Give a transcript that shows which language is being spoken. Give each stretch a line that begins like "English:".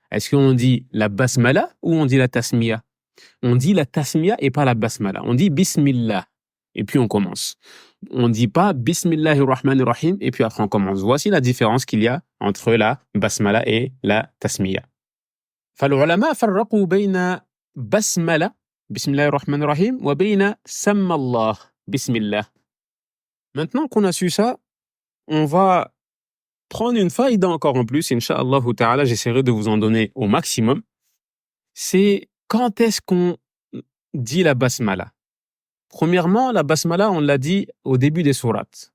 French: Est-ce qu'on dit la basmala ou on dit la tasmiya? On dit la tasmiya et pas la basmala. On dit Bismillah. Et puis on commence. On ne dit pas Bismillahir Rahmanir Rahim et puis après on commence. Voici la différence qu'il y a entre la basmala et la tasmiya.
Arabic: فالعلماء فرقوا بين بسملة بسم الله الرحمن الرحيم وبين سمى الله بسم الله.
French: Maintenant qu'on a su ça, on va prendre une faïda encore en plus, Inch'Allah ta'ala, j'essaierai de vous en donner au maximum. C'est quand est-ce qu'on dit la basmala? Premièrement, la basmala, on l'a dit au début des sourates.